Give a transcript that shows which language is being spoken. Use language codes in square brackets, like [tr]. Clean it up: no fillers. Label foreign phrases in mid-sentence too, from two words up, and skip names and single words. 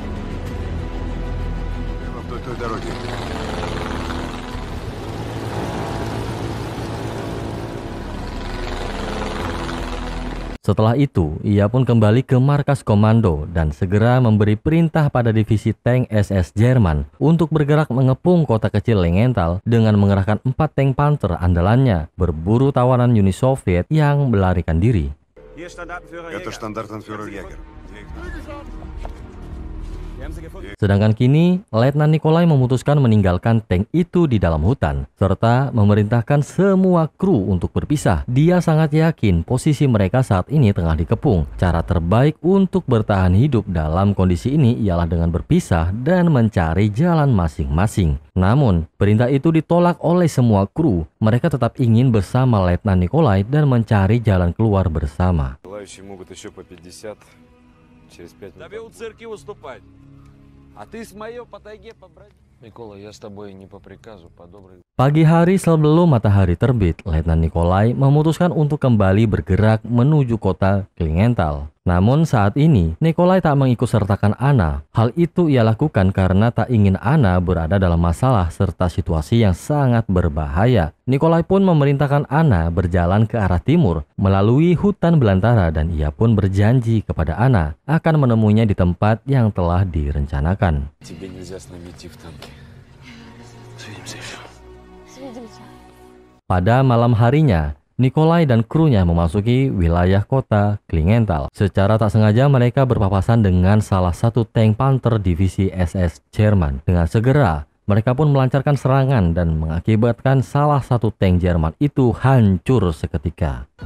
[id] Setelah itu, ia pun kembali ke markas komando dan segera memberi perintah pada divisi tank SS Jerman untuk bergerak mengepung kota kecil Lingenthal dengan mengerahkan 4 tank Panther andalannya berburu tawanan Uni Soviet yang melarikan diri. [ru] Это штандартенфюрер Ягер. [id] Sedangkan kini, Letnan Nikolai memutuskan meninggalkan tank itu di dalam hutan, serta memerintahkan semua kru untuk berpisah. Dia sangat yakin posisi mereka saat ini tengah dikepung. Cara terbaik untuk bertahan hidup dalam kondisi ini ialah dengan berpisah dan mencari jalan masing-masing. Namun, perintah itu ditolak oleh semua kru. Mereka tetap ingin bersama Letnan Nikolai dan mencari jalan keluar bersama. [ru] Тебе у церкви выступать. А ты с моё по тайге побрать. Микола, я с тобой не по приказу, по доброй. [id] Pagi hari sebelum matahari terbit, Letnan Nikolai memutuskan untuk kembali bergerak menuju kota Klingenthal. Namun saat ini, Nikolai tak mengikut sertakan Anna. Hal itu ia lakukan karena tak ingin Anna berada dalam masalah serta situasi yang sangat berbahaya. Nikolai pun memerintahkan Anna berjalan ke arah timur melalui hutan belantara dan ia pun berjanji kepada Anna akan menemuinya di tempat yang telah direncanakan. [ru] Тебе нельзя с нами идти в танке. Свидимся еще. [id] Pada malam harinya, Nikolai dan krunya memasuki wilayah kota Klingenthal. Secara tak sengaja mereka berpapasan dengan salah satu tank Panther divisi SS Jerman. Dengan segera, mereka pun melancarkan serangan dan mengakibatkan salah satu tank Jerman itu hancur seketika.